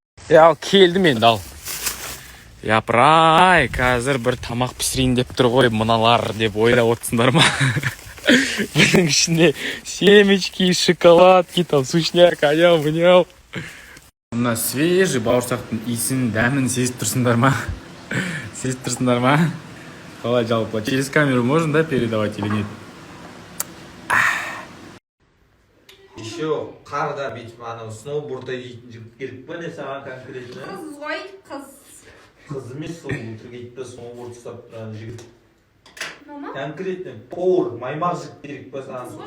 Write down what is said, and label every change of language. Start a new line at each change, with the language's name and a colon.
Kazakh: Ал келдім енді, ал. Япырай, қазір бір тамақ пісірейін деп тұр ғой, мыналар деп ойлап отырсыңдар ма? Бұның ішінде семечки, шоколадки, там сушняк, аяу-мыняу. Мына свежий бауырсақтың иісін, дәмін сезіп тұрсыңдар ма? Сезіп тұрсыңдар ма? Қалай жалпы?
Russian: Через камеру можно, да, передавать или нет?
Kazakh: Еще қарда бүйтіп анау сноубордта жейтін жігіт келіп па не саған конкретно? Қыз ғой, қыз. Қыз емес, сол кетті сноуборд ұстап тұрған жігіт. Конкретно повар, маймақ жігіт керек па саған?